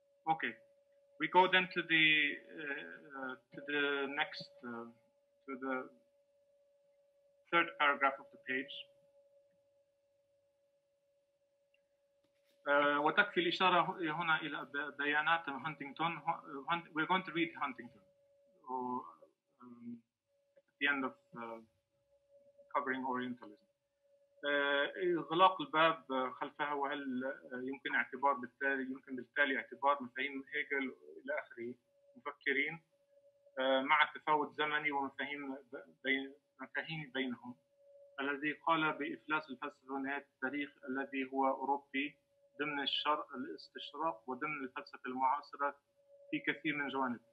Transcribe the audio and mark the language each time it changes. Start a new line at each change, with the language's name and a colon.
English: Okay, we go then to the next, to the third paragraph of the page.
Arabic: وتكفي الإشارة هنا إلى بيانات هانتينغتون.
English: We're going to read Huntington at the end of covering Orientalism.
Arabic: إغلاق الباب خلفها، وهل يمكن بالتالي اعتبار مفاهيم هيجل إلى آخره مفكرين مع التفاوت زمني ومفاهيم بينهم، الذي قال بإفلاس الفلسفة ونهاية التاريخ الذي هو أوروبي ضمن الاستشراق وضمن الفلسفة المعاصرة في كثير من جوانب.